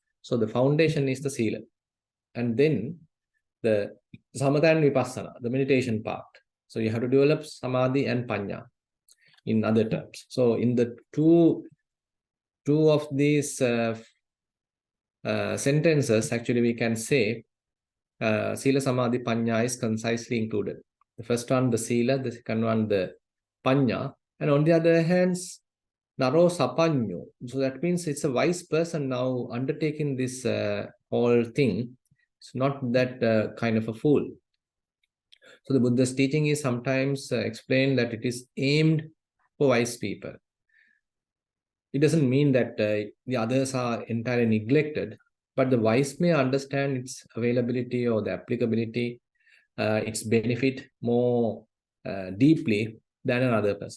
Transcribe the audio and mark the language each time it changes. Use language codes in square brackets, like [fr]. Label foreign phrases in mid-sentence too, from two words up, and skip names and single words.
[en] So the foundation is the sila. And then the samatha and vipassana, the meditation part. So you have to develop samadhi and panya in other terms. So in the two of these sentences, actually we can say sila, samadhi, panya is concisely included. The first one, the sila, the second one, the panya. And on the other hand, [pi] naro sapanyo. [en] So that means it's a wise person now undertaking this whole thing. It's not that kind of a fool. So the Buddha's teaching is sometimes explained that it is aimed for wise people. It doesn't mean that the others are entirely neglected, but the wise may understand its availability or the applicability, its benefit more deeply than another person.